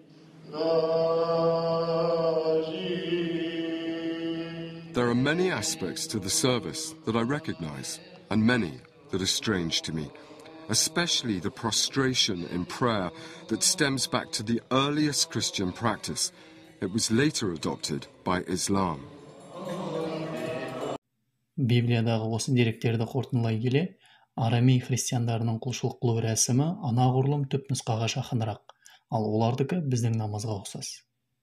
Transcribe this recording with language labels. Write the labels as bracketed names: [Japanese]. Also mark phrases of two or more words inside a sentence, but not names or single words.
[English] There are many aspects to the service that I recognize, and many that are strange to me, especially the prostration in prayer that stems back to the earliest Christian practice. It was later adopted by Islam. [Kazakh] Библиядағы осы деректерді қорытындылай келе, арамей христиандарының құлшылық қылу рәсімі анағұрлым түпнұсқаға жақынырақ, ал олардікі біздің намазға ұқсас.